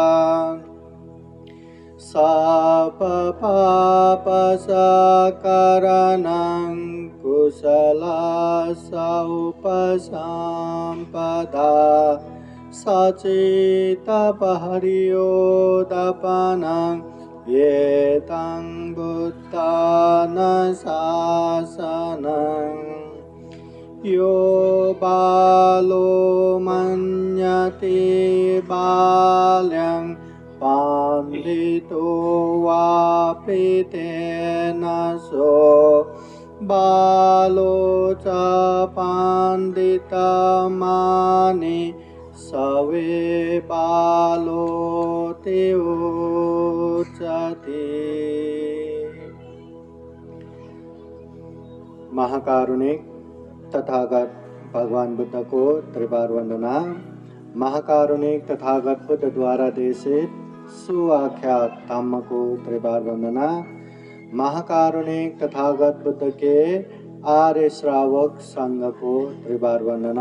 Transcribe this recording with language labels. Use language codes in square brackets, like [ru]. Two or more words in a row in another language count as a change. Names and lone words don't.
[pi] सपपापसकरणं कुशलस्य उपसम्पदा सचित्तपरियोदपनं एतं बुद्धानुशासनं। यो बालो मन्यते बाल्यं पण्डितो वा प्रीतेन सो बालो च पण्डितमानि सवे बालोऽति उच्यते। [hi] महाकारुणिक तथागत भगवान बुद्ध को त्रिबार वंदना। महाकारुणिक तथागत बुद्ध द्वारा देशित सुआख्यात धम्म को त्रिबार वंदना। महाकारुणिक तथागत बुद्ध के आर्य श्रावक संघ को त्रिबार वंदना।